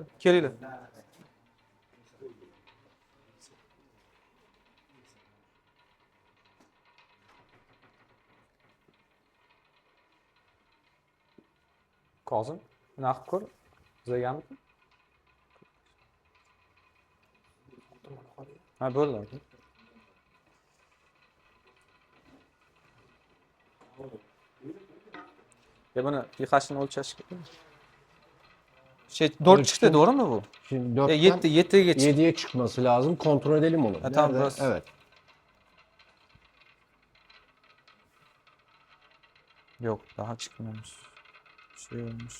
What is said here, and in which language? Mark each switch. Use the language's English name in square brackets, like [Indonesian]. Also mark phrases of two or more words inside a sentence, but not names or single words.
[Uzbek] Kelinglar. Kozim, nima qilib ko'r? Bizagami? Ha, bo'ldi. Ya buni yıkashini o'lchash kerak. [Turkish] Şey 4 çıktı, doğru mu bu? Şimdi Ya 4'ten 7'ye çıktı. 7'ye çıkması lazım. Kontrol edelim onu. Ha, tamam, Nerede? burası. Evet. Yok, daha çıkmamış. Şey olmuş.